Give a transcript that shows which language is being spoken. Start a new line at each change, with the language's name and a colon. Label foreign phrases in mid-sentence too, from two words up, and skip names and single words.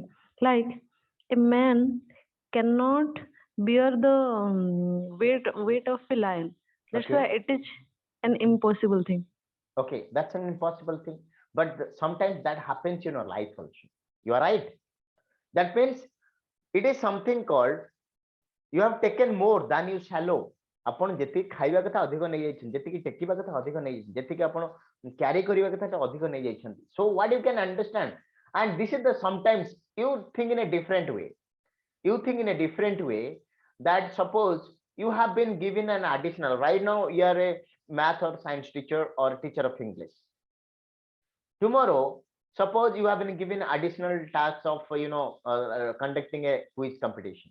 English: Like a man cannot bear the weight of a lion. That's Okay. why it is an impossible thing. Okay, that's an impossible thing. But sometimes that happens in your life also. You are right. That means it is something called you have taken more than you swallow.
Odia: ଆପଣ ଯେତିକି ଖାଇବା କଥା ଅଧିକ ନେଇଯାଇଛନ୍ତି, ଯେତିକି ଟେକିବା କଥା ଅଧିକ ନେଇଯାଇଛନ୍ତି, ଯେତିକି ଆପଣ କ୍ୟାରି କରିବା କଥା ଅଧିକ ନେଇଯାଇଛନ୍ତି.
English: So what you can understand, and this is the sometimes you think in a different way. You think in a different way, that suppose you have been given an additional, right now you are a math or science teacher or teacher of English. Tomorrow, suppose you have been given additional tasks of conducting a quiz competition.